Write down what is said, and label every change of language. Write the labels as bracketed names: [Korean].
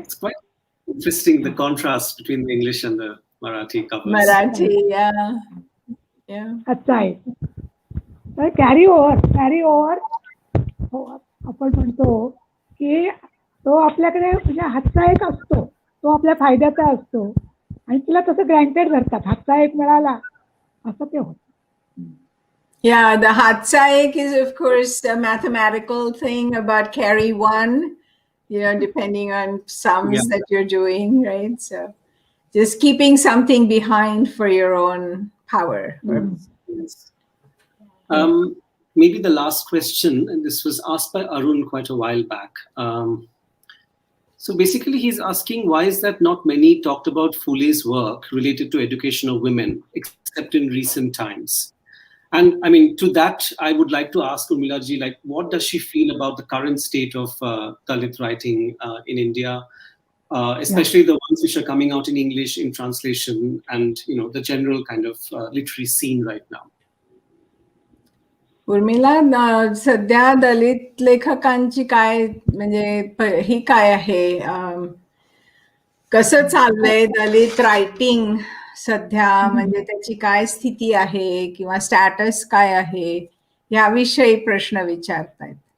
[English] It's quite interesting, the contrast between the English and the Marathi covers. [Marathi] Marathi या हातचा एक. तर कॅरी ओव्हर हो, आपण म्हणतो की तो आपल्याकडे म्हणजे हातचा एक असतो, तो आपल्या फायद्याचा असतो आणि तिला तसं ग्रँटेड धरतात. हातचा एक मिळाला असं ते होतं. [English] Yeah, the hatsa ek is of course a mathematical thing about carry one, depending on sums that you're doing, right? So just keeping something behind for your own power. Yes. Maybe the last question, and this was asked by Arun quite a while back. So basically he's asking, why is that not many talked about Phule's work related to education of women, except in recent times? And I mean, to that, I would like to ask Urmila ji, like, what does she feel about the current state of Dalit writing in India, especially the ones which are coming out in English in translation, and the general kind of literary scene right now? [Marathi] Urmila, सध्या दलित लेखकांची काय म्हणजे ही काय आहे, कसं चाललंय दलित writing सध्या, म्हणजे त्याची काय स्थिती आहे किंवा स्टॅटस काय आहे याविषयी प्रश्न विचारतायत.